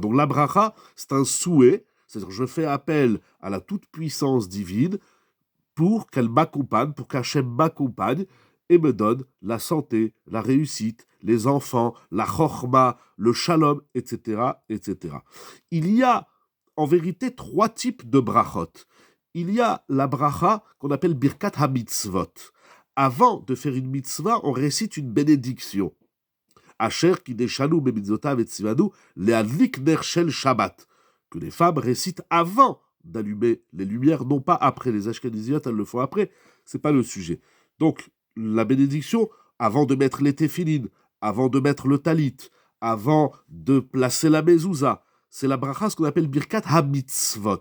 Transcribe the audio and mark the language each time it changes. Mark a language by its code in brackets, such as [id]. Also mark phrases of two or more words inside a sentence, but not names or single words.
[fr] Donc la bracha, c'est un souhait, c'est-à-dire je fais appel à la toute-puissance divine pour qu'elle m'accompagne, pour qu'Hachem m'accompagne et me donne la santé, la réussite, les enfants, la chorma, le shalom, etc., etc. Il y a en vérité 3 types de brachot. Il y a la bracha qu'on appelle [he] ברכת המצוות. [fr] Avant de faire une mitzvah, on récite une bénédiction. [he] אשר קדשנו במצוותיו וצוונו להדליק נר של שבת. [fr] Que les femmes récitent avant d'allumer les lumières, non pas après. Les ashkenaziotes, elles le font après. C'est pas le sujet. Donc, la bénédiction, avant de mettre les téphilines, avant de mettre le talit, avant de placer la mezouza, c'est la bracha, ce qu'on appelle [he] ברכת המצוות.